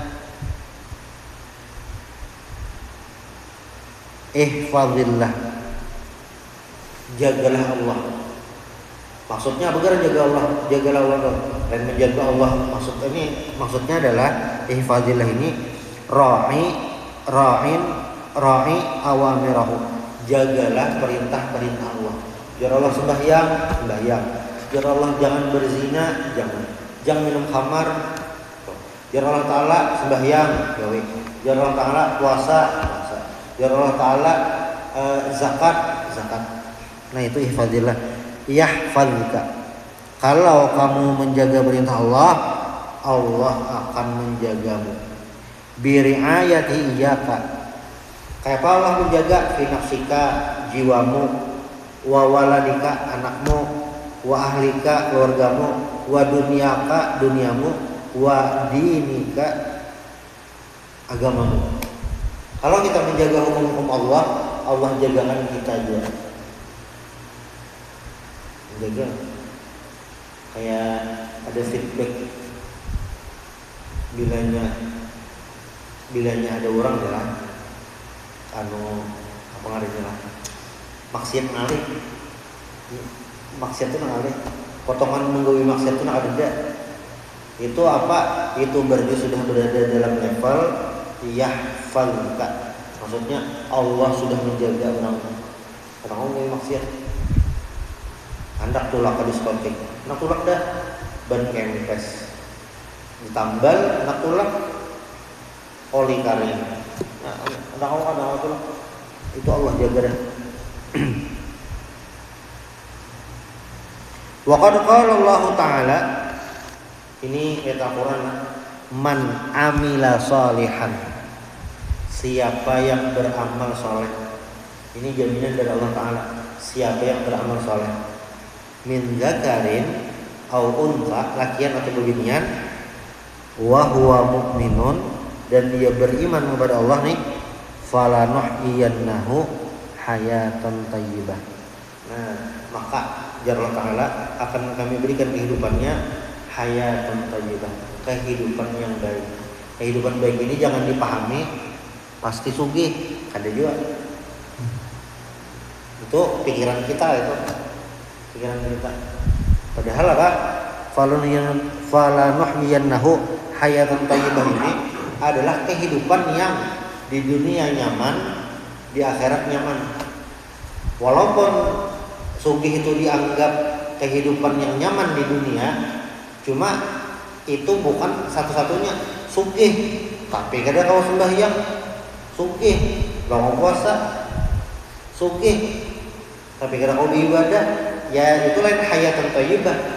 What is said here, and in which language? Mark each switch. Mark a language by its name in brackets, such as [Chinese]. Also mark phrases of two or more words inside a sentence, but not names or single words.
[Indonesian] Ihfazillah, jagalah Allah. Maksudnya apa? Jagalah Allah dan menjaga Allah. Maksudnya adalah ihfazillah ini [Arabic] راعِ أوامره. [Indonesian] Jagalah perintah-perintah Allah. [Banjar] Jar Allah sembahyang. Jar Allah jangan berzina, jangan minum khamar. Jar Allah Ta'ala sembahyang, jar Allah Ta'ala puasa. Ya Allah Ta'ala zakat. Nah itu ihfazillah. Yahfazka. [Indonesian] Kalau kamu menjaga perintah Allah, Allah akan menjagamu. [Arabic] برعايته إياك. [Banjar] Kayak apa Allah menjaga? [Arabic] في نفسك, jiwamu, وولدك, anakmu, وأهلك, keluargamu, ودنياك, duniamu, ودينك, [Indonesian] agamamu. Kalau kita menjaga hukum-hukum Allah, Allah jagakan kita juga. Menjaga. Kayak ada feedback. [Banjar] Bilanya ada orang lah. Apa ngarenya lah? Maksiat ngalih. Maksiat itu ngalih. Potongan menggawi maksiat itu ada. [Indonesian] Itu apa? Itu berarti sudah berada dalam level yahfazka. Maksudnya Allah sudah menjaga orang yang maksiat. [Banjar] Hendak tulak ke diskotik, hendak tulak dah ban kempes, ditambal hendak tulak oli karing. Nah, hendak tulak itu Allah jaga dah. [Arabic] وقد قال الله تعالى, [Indonesian] ini ayat Al-Quran, [Arabic] من عمل صالحا, [Indonesian] siapa yang beramal soleh. Ini jaminan dari Allah Ta'ala. Siapa yang beramal soleh, [Arabic] من ذكر أو أنثى, [Banjar] lakian atau bebinian, [Arabic] وهو مؤمن, [Indonesian] dan dia beriman kepada Allah nih, [Arabic] فلنحيينه حياة طيبة. [Banjar] Nah, maka jar Allah Ta'ala akan kami berikan kehidupannya [Arabic] حياة طيبة, [Banjar] kehidupan yang baik. [Indonesian] Kehidupan baik ini jangan dipahami pasti sugih, ada juga. Itu pikiran kita itu. Padahal apa? [Arabic] فلنحيينه حياة طيبة [Indonesian] ini adalah kehidupan yang di dunia nyaman, di akhirat nyaman. Walaupun sugih itu dianggap kehidupan yang nyaman di dunia, cuma itu bukan satu-satunya sugih. Tapi kadang kalau sembahyang sugih, kalau puasa sugih, tapi kadang kalau ibadah ya itu lain [Arabic] حياة طيبة.